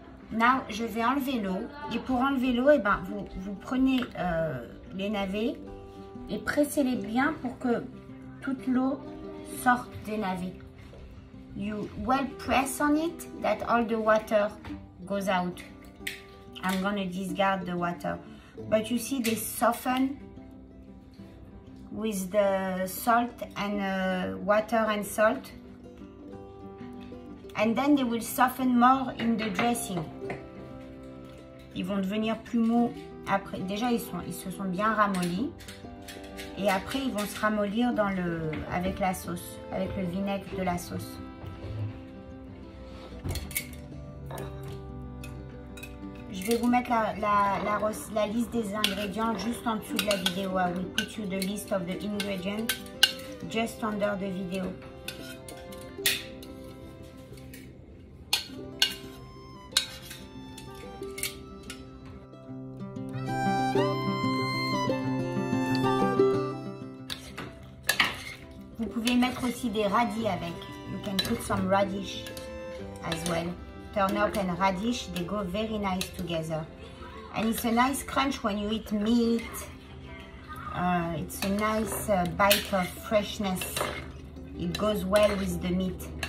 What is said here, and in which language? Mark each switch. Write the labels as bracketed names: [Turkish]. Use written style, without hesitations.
[French] Now, je vais enlever l'eau. Et pour enlever l'eau, eh ben, vous prenez les navets et pressez-les bien pour que toute l'eau sorte des navets. [English] You well press on it that all the water goes out. I'm gonna discard the water. But you see they soften with the salt and water and salt. And then they will soften more in the dressing. [French] Ils vont devenir plus mous après. Déjà, ils se sont bien ramollis. Et après, ils vont se ramollir avec la sauce, avec le vinaigre de la sauce. Je vais vous mettre la liste des ingrédients juste en dessous de la vidéo. [English] I will put you the list of the ingredients just under the video. [French] Vous pouvez mettre aussi des radis avec. [English] You can put some radish as well. Turnip and radish, they go very nice together. And it's a nice crunch when you eat meat. It's a nice bite of freshness. It goes well with the meat.